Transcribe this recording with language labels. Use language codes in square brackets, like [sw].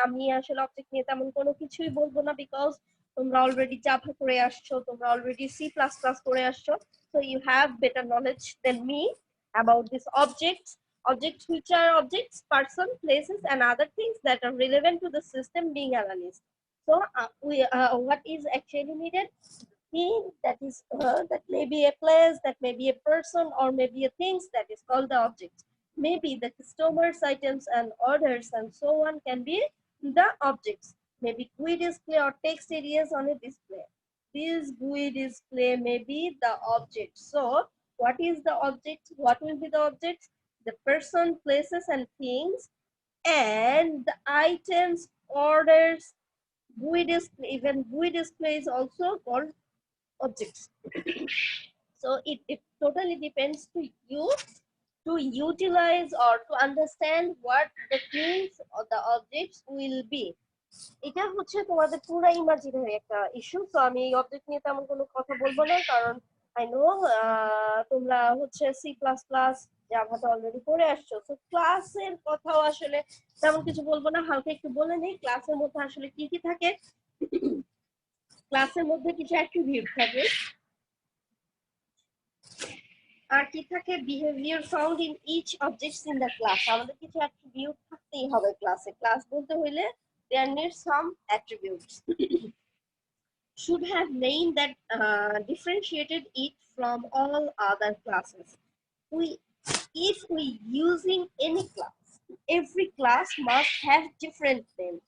[bn] আমি আসলে অবজেক্ট নিয়ে তেমন কোনো কিছুই বলবো না, [en] because [bn] তোমরা অলরেডি জাভা করে আসছো, [en] তোমরা already C plus plus করে আসছো, so you have better knowledge then me about this objects which are objects, person, places and other things that are relevant to the system being analyzed. So what is actually needed, thing that is that may be a place, that may be a person, or maybe a things, that is called the object. Maybe the customers, items and orders and so on can be the objects. Maybe GUI display or text areas on a display, this GUI display may be the object. So what is the object, what will be the objects, the person, places and things, and the items, orders, GUI display. Even GUI display is also called objects. So it totally depends to you to utilize or to understand what the things or the objects will be. [bn] এটা হচ্ছে তোমাদের পুরো imaginary একটা issue. তো আমি এই object নিয়ে তেমন কোনো কথা বলবো না, কারণ [en] I know [bn] তোমরা হচ্ছে সি প্লাস প্লাস জাভাতে অলরেডি পড়ে আসছো। তো ক্লাসের কথাও আসলে তেমন কিছু বলবো না, হালকা একটু বলে নেই ক্লাসের মধ্যে আসলে কি কি থাকে। ক্লাসের মধ্যে কিছু অ্যাট্রিবিউট থাকে, আর কি থাকে, [en] Behaviour found in each objects in the class. [bn] আমাদের কিছু অ্যাট্রিবিউট থাকতেই হবে ক্লাসে। ক্লাস বলতে হইলে [en] there need some attributes. Should have name that differentiated it from all other classes. If we using any class, every class must have different name.